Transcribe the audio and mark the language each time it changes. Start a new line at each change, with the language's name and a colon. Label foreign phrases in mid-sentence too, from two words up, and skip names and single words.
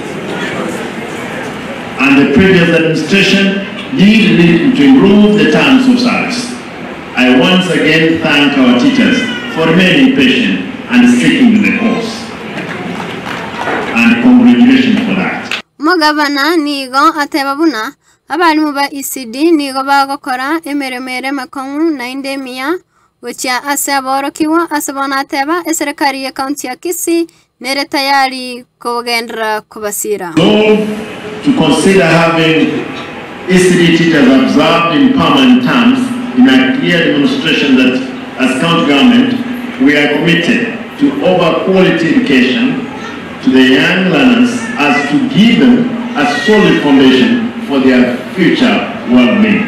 English: And the previous administration did to improve the terms of service. I once again thank our teachers for remaining patient and sticking to the course. And congratulations for that.
Gusii: Mugavana nigo atebabuna abalimu ba ECDE nigo bagokora emeremere makongu na indemia Wachia asaborokiwa asabonateba eserikali ya kaunti ya Kisii nere tayari kugendera kubasira.
English: To consider having ECDE teachers observed in permanent terms in a clear demonstration that as county government we are committed to offer quality education to the young learners as to give them a solid foundation for their future well-being.